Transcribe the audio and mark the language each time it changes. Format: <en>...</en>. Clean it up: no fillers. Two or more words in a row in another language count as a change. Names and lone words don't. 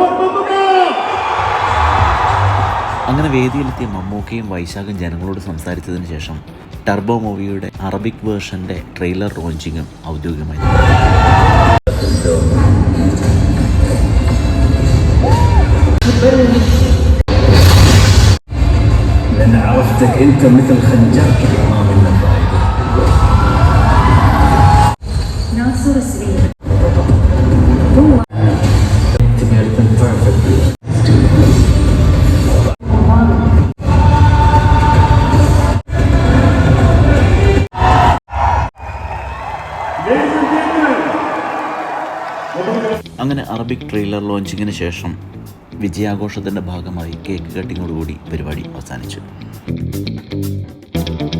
<ml>അങ്ങനെ വേദിയിലെത്തിയ മമ്മൂക്കയും വൈശാഖും ജനങ്ങളോട് സംസാരിച്ചതിന് ശേഷം ടർബോ മൂവിയുടെ</ml> <en>Arabic version trailer launching</en> <ml>ഔദ്യോഗികമായി.</ml> <ar>لأن عرفتك أنت مثل خنجر أمام النظائر. ناصر السويد تبي تنفع</ar> <ml>അങ്ങനെ</ml> <en>Arabic trailer launching</en> <ml>ശേഷം വിജയാഘോഷത്തിൻ്റെ ഭാഗമായി</ml> <en>cake cutting</en> <ml>പരിപാടി അവസാനിച്ചു.</ml>